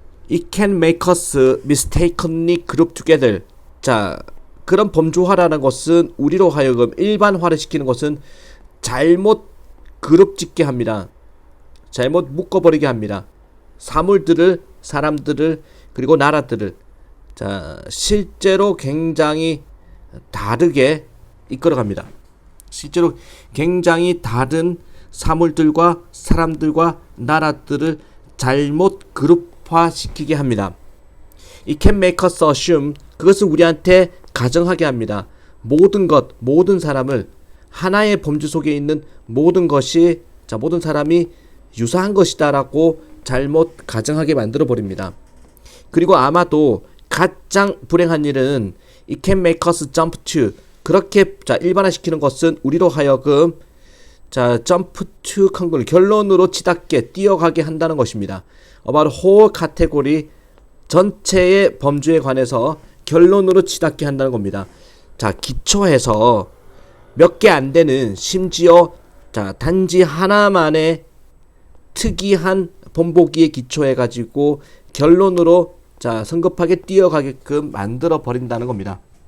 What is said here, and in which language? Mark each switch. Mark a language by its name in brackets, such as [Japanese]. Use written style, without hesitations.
[English] It can make us mistakenly group together. [Korean] 자, 그런 범주화라는 것은 우리로 하여금 일반화를 시키는 것은 잘못 그룹 짓게 합니다. 잘못 묶어버리게 합니다. 사물들을, 사람들을, 그리고 나라들을 자, 실제로 굉장히 다르게 이끌어갑니다. 실제로 굉장히 다른 사물들과 사람들과 나라들을 잘못 그룹화시키게 합니다. [English] It can make us assume. [Korean] 그것은 우리한테 가정하게 합니다. 모든 것, 모든 사람을 하나의 범주 속에 있는 모든 것이, 자, 모든 사람이 유사한 것이다라고 잘못 가정하게 만들어 버립니다. 그리고 아마도 가장 불행한 일은 [English] it can make us jump to. [Korean] 그렇게 자, 일반화시키는 것은 우리로 하여금 자, [English] jump to conclusion, [Korean] 결론으로 치닫게 뛰어가게 한다는 것입니다. [English] about whole category, [Korean] 전체의 범주에 관해서 결론으로 치닫게 한다는 겁니다. 자, 기초에서 몇 개 안 되는, 심지어 자, 단지 하나만의 특이한 본보기에 기초해 가지고 결론으로 자, 성급하게 뛰어가게끔 만들어 버린다는 겁니다.